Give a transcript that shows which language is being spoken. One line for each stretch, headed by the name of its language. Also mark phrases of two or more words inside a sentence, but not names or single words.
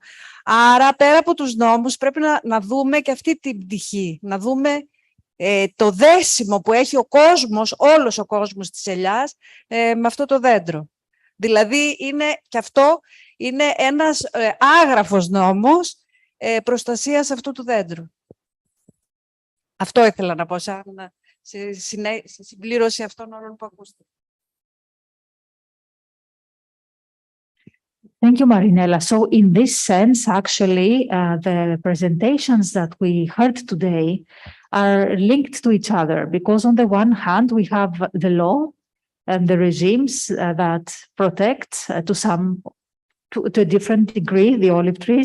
Greek: Άρα πέρα από τους νόμους πρέπει να δούμε και αυτή την πτυχή, να δούμε το δέσιμο που έχει ο κόσμος, όλος ο κόσμος της ελιάς με αυτό το δέντρο. Δηλαδή και αυτό είναι ένας άγραφος νόμος προστασίας αυτού του δέντρου. Αυτό ήθελα να πω σαν συμπλήρωση αυτών όλων που ακούστηκαν.
English: Thank you, Marinella. So in this sense, actually, the presentations that we heard today are linked to each other, because on the one hand, we have the law and the regimes that protect to a different degree the olive trees.